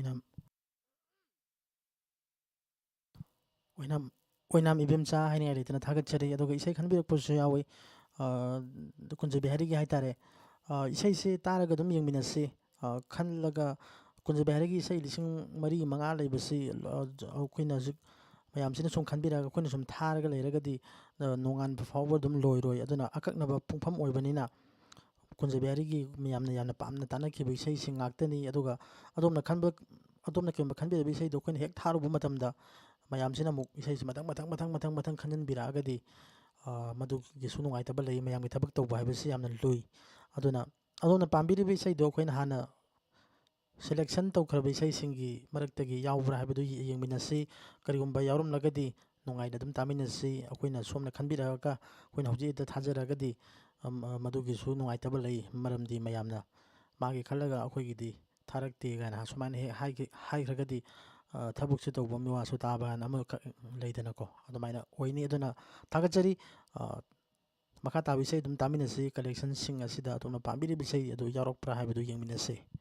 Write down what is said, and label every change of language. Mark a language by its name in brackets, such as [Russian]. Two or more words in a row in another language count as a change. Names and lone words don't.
[Manipuri] ওইনাম ইবেমচা হনে লেতনা থাগতচরী অদুগা ইসৈ খনবিরকপসু যাবৈ কুংজ বিহারী কী হাইতারে ইসৈ সে তারগা দুম যংমিনসে খনলগা কুংজ বিহারী কী ইসৈ লিসিং মরী মংগা লেবসি অখোইনা জুক মৈম সুম খনবিরগা অখোইনা সুম থারগা লেরগদী নোংগান ফাববা দুম লোইরোয় অদুনা অককনবা পুংফম ওইবনিনা কুংজ বিহারী কী মৈমনা যামনা পামনা তানখিব ইসৈ সিং গাক্তনী অদুগা অদোমনা কেমবা খনবিরবা ইসৈ দো অখোইনা হেক থারুবা মতমদা মৈমসিনা মুক ইসৈ মতং খনজনবিরাগদী মদুগী সুনুংগাইতবা লঈ মৈমগী থবক তৌবা হাইবসি যামনা লুঈ অদুনা অদোমনা পামবিরিবা ইসৈ দো অখোইনা হানা ꯁꯦꯂꯦꯛꯁꯟ ꯇꯧꯈ꯭ꯔꯕ ꯏꯁꯩꯁꯤꯡꯒꯤ ꯃꯔꯛꯇꯒꯤ ꯌꯥꯎꯕ꯭ꯔꯥ ꯍꯥꯏꯕꯗꯨ ꯌꯦꯡꯃꯤꯟꯅꯁꯤ ꯀꯔꯤꯒꯨꯝꯕ ꯌꯥꯎꯔꯝꯂꯒꯗꯤ ꯅꯨꯡꯉꯥꯏꯅ ꯑꯗꯨꯝ ꯇꯥꯃꯤꯟꯅꯁꯤ ꯑꯩꯈꯣꯏꯅ ꯁꯣꯝꯅ ꯈꯟꯕꯤꯔꯛꯑꯒ ꯑꯩꯈꯣꯏꯅ ꯍꯧꯖꯤꯛ ꯍꯦꯛꯇ ꯊꯥꯖꯔꯒꯗꯤ ꯃꯗꯨꯒꯤꯁꯨ ꯅꯨꯡꯉꯥꯏꯇꯕ ꯂꯩ ꯃꯔꯝꯗꯤ ꯃꯌꯥꯝꯅ ꯃꯥꯒꯤ ꯈꯜꯂꯒ ꯑꯩꯈꯣꯏꯒꯤꯗꯤ ꯊꯥꯔꯛꯇꯦ ꯀꯥꯏꯅ ꯁꯨꯃꯥꯏꯅ ꯍꯦꯛ ꯍꯥꯏꯈ꯭ꯔꯒꯗꯤ ꯊꯕꯛꯁꯨ ꯇꯧꯕ ꯃꯤꯋꯥꯁꯨ ꯇꯥꯕ ꯍꯥꯏꯅ ꯑꯃꯈꯛ ꯂꯩꯗꯅꯀꯣ ꯑꯗꯨꯃꯥꯏꯅ ꯑꯣꯏꯅꯤ ꯑꯗꯨꯅ ꯊꯥꯒꯠꯆꯔꯤ ꯃꯈꯥ ꯇꯥꯕ ꯏꯁꯩ ꯑꯗꯨꯝ ꯇꯥꯃꯤꯟꯅꯁꯤ ꯀꯂꯦꯛꯁꯟꯁꯤꯡ ꯑꯁꯤꯗ ꯑꯗꯣꯝꯅ ꯄꯥꯝꯕꯤꯔꯤꯕ ꯏꯁꯩ ꯑꯗꯨ ꯌꯥꯎꯔꯛꯄ꯭ꯔꯥ ꯍꯥꯏꯕꯗꯨ ꯌꯦꯡꯃꯤꯟꯅꯁꯤ